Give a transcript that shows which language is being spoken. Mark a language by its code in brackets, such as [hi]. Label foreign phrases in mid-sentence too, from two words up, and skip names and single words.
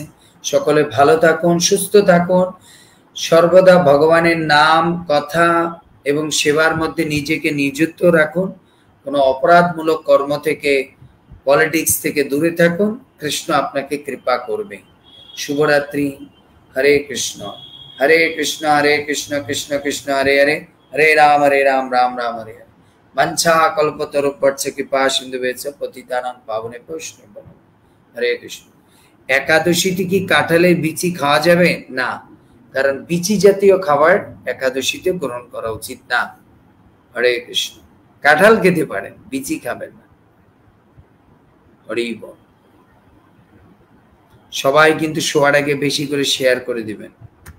[bn] সকলে ভালো থাকুন, সুস্থ থাকুন, সর্বদা ভগবানের নাম, কথা এবং সেবার মধ্যে নিজেকে নিযুক্ত রাখুন। কোনো অপরাধমূলক কর্ম থেকে, পলিটিক্স থেকে দূরে থাকুন। কৃষ্ণ আপনাকে কৃপা করবে। শুভরাত্রি। [sa] হরে কৃষ্ণ হরে কৃষ্ণ কৃষ্ণ কৃষ্ণ হরে হরে, হরে রাম রাম রাম হরে হরে। বাঞ্ছা কল্পতরুভ্যশ্চ কৃপা সিন্ধুভ্যশ্চ পতিতানাং পাবনেভ্যো বৈষ্ণবেভ্যো নমঃ। [bn] হরে কৃষ্ণ। একাদশীতে কি কাঁঠালের বিচি খাওয়া যাবে? না, কারণ বিচি জাতীয় খাবার একাদশীতে গ্রহণ করা উচিত না। হরে কৃষ্ণ। কাঁঠাল খেতে পারেন, বিচি খাবেন না। হরি বল। সবাই কিন্তু শোয়ার আগে বেশি করে শেয়ার করে দিবেন।